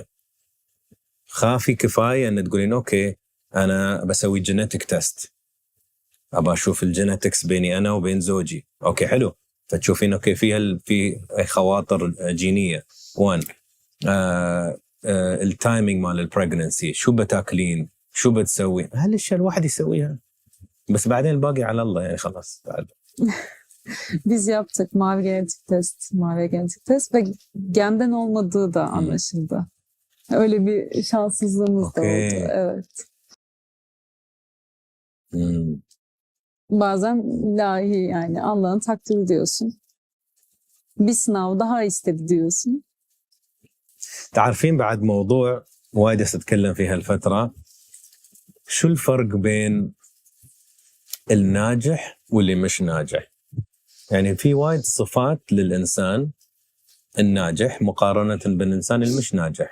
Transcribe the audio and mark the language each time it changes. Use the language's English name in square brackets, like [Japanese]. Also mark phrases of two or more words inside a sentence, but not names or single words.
[Arabic] خافي كفاية أن تقولين أوكي أنا بسوي [English] genetic test, [Arabic] أبى أشوف الجينيتكس بيني أنا وبين زوجي، أوكي حلو. فتشوفين أوكي في خواطر جينية. 1 التايمينج مال البريغننسي، شو بتاكلين، شو بتسوي، هالأشياء الواحد يسويها، بس بعدين الباقي على الله يعني خلاص. [Turkish] Biz yaptık mavi genetik test ve genden olmadığı da anlaşıldı. Öyle bir şanssızlığımız da oldu. Evet. Bazen ilahi yani Allah'ın takdiri diyorsun. Bir sınav daha istedi diyorsun. [Arabic] تعرفين بعد موضوع وايد أتكلم فيه هالفترة، شو الفرق بين الناجح واللي مش ناجح؟ يعني في وايد صفات للإنسان الناجح مقارنة بالإنسان المش ناجح.